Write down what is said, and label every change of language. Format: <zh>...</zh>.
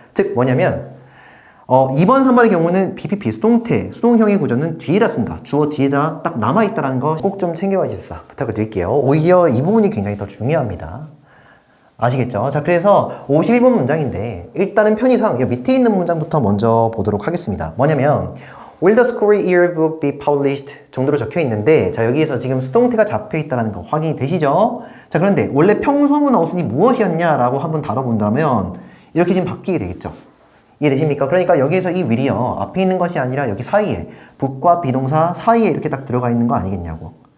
<ko>즉 뭐냐면 2번, 3번의 경우는 BPP, 수동태, 수동형의 구조는 뒤에다 쓴다. 주어 뒤에다 딱 남아있다는 거 꼭 좀 챙겨가십사 부탁을 드릴게요. 오히려 이 부분이 굉장히 더 중요합니다. 아시겠죠? 자, 그래서 51번 문장인데 일단은 편의상 밑에 있는 문장부터 먼저 보도록 하겠습니다. 뭐냐면</ko> <en>Will the school yearbook be published?</en> <ko>정도로 적혀 있는데 자, 여기에서 지금 수동태가 잡혀 있다는 거 확인이 되시죠? 자, 그런데 원래 평소문 어순이 무엇이었냐라고 한번 다뤄본다면 이렇게 지금 바뀌게 되겠죠? 이해되십니까? 그러니까 여기에서 이 will이요 앞에 있는 것이 아니라 여기 사이에 book과 비동사 사이에 이렇게 딱 들어가 있는 거 아니겠냐고.</ko>